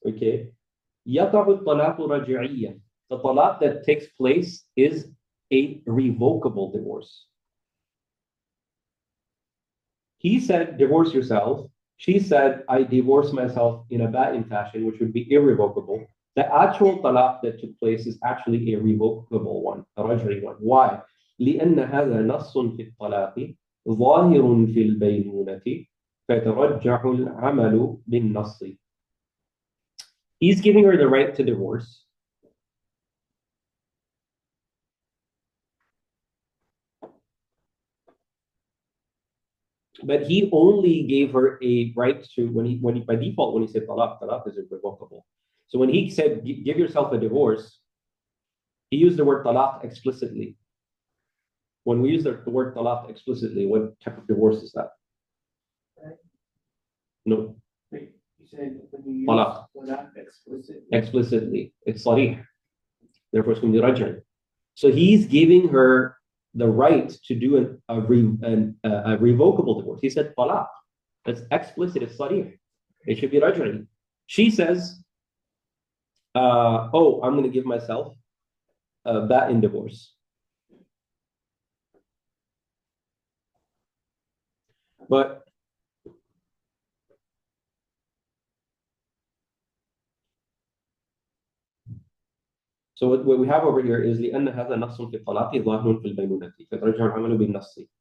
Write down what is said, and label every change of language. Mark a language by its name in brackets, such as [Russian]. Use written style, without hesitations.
[Arabic] Okay, يقع الطلاق رجعيا. [English] The talaq that takes place is a revocable divorce. He said, divorce yourself. She said, I divorce myself in a ba'in fashion, which would be irrevocable. The actual talaq that took place is actually a revocable one, a raj'i one. Why? [Arabic] لأن هذا نص في الطلاق ظاهر في البينونة فيترجح العمل بالنص. [English] He's giving her the right to divorce. But he only gave her a right to, when he by default, when he said talaq is irrevocable. So when he said give yourself a divorce, he used the word talaq explicitly. When we use the word talaq explicitly, what type of divorce is that? No. You said when you use talaq explicitly, it's sarih. Therefore, it's going to be raj'i. So he's giving her the right to do a revocable divorce. He said talaq. That's explicit, it's sarih. It should be raj'i. She says, oh, I'm going to give myself a ba'in divorce. But so what we have over here is [Arabic] لأن هذا نص في الطلاق ظاهر في البينونة فترجع العمل بالنص.